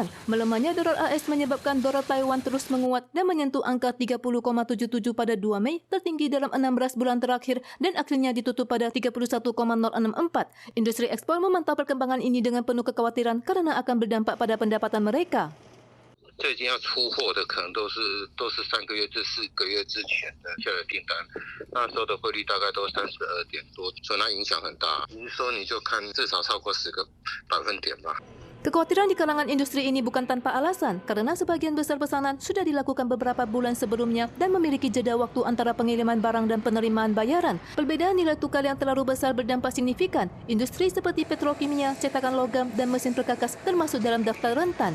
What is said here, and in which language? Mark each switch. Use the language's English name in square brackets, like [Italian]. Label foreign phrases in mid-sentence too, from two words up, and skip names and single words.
[Indonesian] Melemahnya dolar AS menyebabkan dolar Taiwan terus menguat dan menyentuh angka 30,77 pada 2 Mei, tertinggi dalam 16 bulan terakhir dan akhirnya ditutup pada 31,064. Industri ekspor memantau perkembangan ini dengan penuh kekhawatiran karena akan berdampak pada pendapatan mereka. [Chinese] 最近要出货的可能都是3个月至4个月之前的下的订单，那时候的汇率大概都32点多，所以它影响很大。你说你就看至少超过10个百分点吧。 [Indonesian] Kekhawatiran di kalangan industri ini bukan tanpa alasan, karena sebagian besar pesanan sudah dilakukan beberapa bulan sebelumnya dan memiliki jeda waktu antara pengiriman barang dan penerimaan bayaran. Perbedaan nilai tukar yang terlalu besar berdampak signifikan. Industri seperti petrokimia, cetakan logam, dan mesin perkakas termasuk dalam daftar rentan.